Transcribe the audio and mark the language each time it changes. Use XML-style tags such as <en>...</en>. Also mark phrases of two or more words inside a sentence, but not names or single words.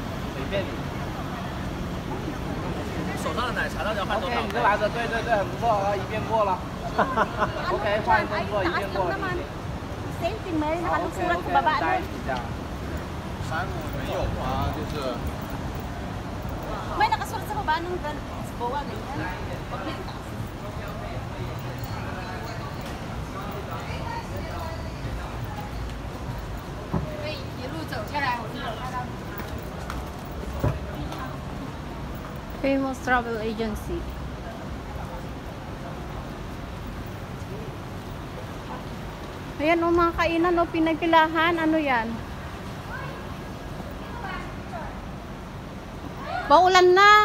<zh>手上的奶茶到底要换多 OK，少你？这来的，对对对，很不错啊，一遍过了。OK，换一动作，一遍过了。 Centimeter, OK</zh> <tl>nakalusulat OK， sa baba</tl> <zh>待</zh> <tl>nun.</tl> <zh>一下。山姆没有啊，就是</zh> <tl>May nakasulat sa baba ng Grand Lisboa, ganyan. Pag may taas.</tl> <zh>一路走下来，我就有看到 Famous Travel Agency.</zh> <tl>Ayan o, mga kainan o, pinagpilahan. Ano yan? Paulan na.</tl>